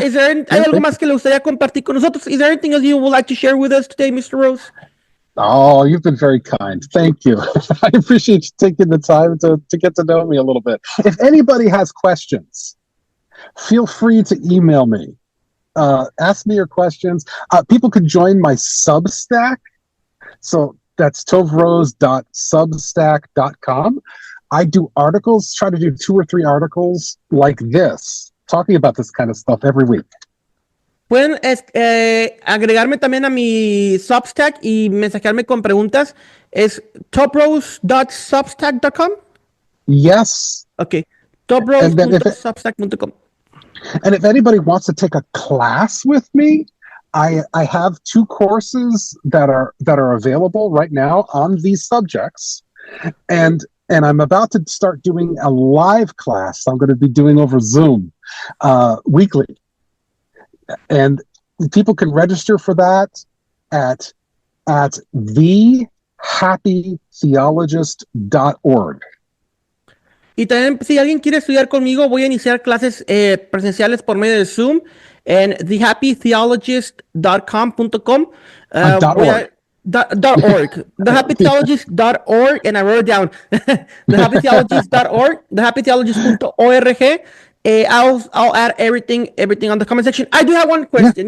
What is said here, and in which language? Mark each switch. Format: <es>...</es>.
<es>¿Hay algo más que le gustaría compartir con nosotros?</es> <en>Is there anything else you would like to share with us today, Mr. Rose? Oh, you've been very kind. Thank you. I appreciate you taking the time to get to know me a little bit. If anybody has questions, feel free to email me. Ask me your questions. People can join my Substack. So that's tovrose.substack.com. I do articles, try to do 2 or 3 articles like this, talking about this kind of stuff every week.</en> <es>Pueden agregarme también a mi Substack y mensajearme con preguntas. Es toprose.substack.com.</es> <en>Yes. Okay. toprose.substack.com. And if anybody wants to take a class with me, I have 2 courses that are available right now on these subjects. And I'm about to start doing a live class I'm going to be doing over Zoom weekly. And people can register for that at thehappytheologist.org.</en> <es>Y también, si alguien quiere estudiar conmigo, voy a iniciar clases presenciales por medio de Zoom en thehappytheologist.com.com.</es> <en>.org. thehappytheologist.org, and I wrote it down. thehappytheologist.org, thehappytheologist.org. I'll add everything on the comment section. I do have one question.</en>